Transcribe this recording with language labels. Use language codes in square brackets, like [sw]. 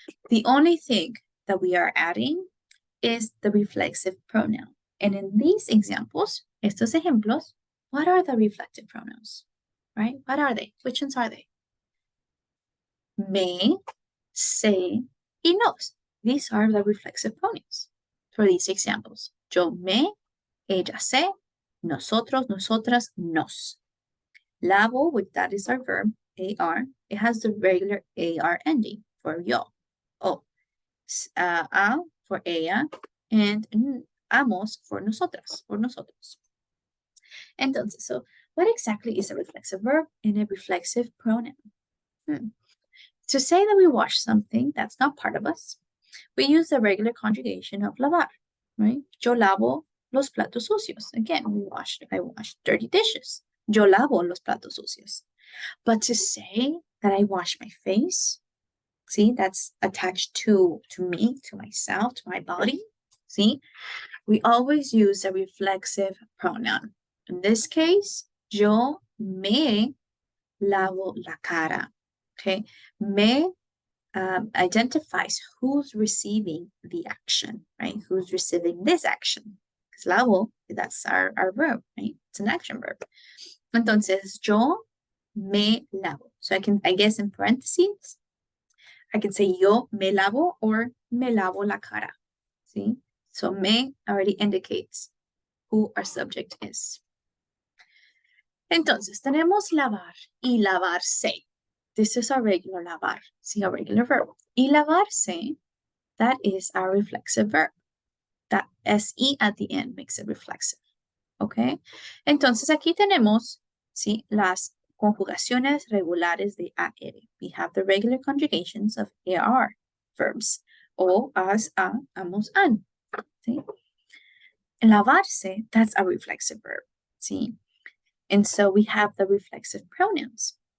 [en] The only thing that we are adding is the reflexive pronoun. And in these examples, [es] estos ejemplos, [en] what are the reflective pronouns? Right? What are they? Which ones are they? [es] Me, se, y nos. [en] These are the reflexive pronouns for these examples. [es] Yo me, ella se, nosotros, nosotras, nos. [en] Lavo, which that is our verb, AR, it has the regular AR ending for yo. O, a for ella, and amos for nosotras, or nosotros. Entonces, so what exactly is a reflexive verb and a reflexive pronoun? To say that we wash something that's not part of us, we use the regular conjugation of lavar, right? [es] Yo lavo los platos sucios. [en] Again, I wash dirty dishes. [es] Yo lavo los platos sucios. [en] But to say that I wash my face, see, that's attached to me, to myself, to my body, ¿sí? We always use a reflexive pronoun. In this case, [es] yo me lavo la cara, okay? [en] Me identifies who's receiving the action, right? Who's receiving this action. Because lavo, that's our verb, right? It's an action verb. [es] Entonces, yo me lavo. [en] So I guess in parentheses, I can say [es] yo me lavo [en] or [es] me lavo la cara. [en] See? So me already indicates who our subject is. [es] Entonces, tenemos lavar y lavarse. [en] This is our regular lavar. See, our regular verb. [es] Y lavarse, [en] that is our reflexive verb. That SE at the end makes it reflexive. Okay? [es] Entonces, aquí tenemos, ¿sí? Las conjugaciones regulares de AR. [en] We have the regular conjugations of AR verbs. [es] O, as, a, amos, an. ¿Sí? [en] Lavarse, that's a reflexive verb. ¿Sí? And so we have the reflexive pronouns.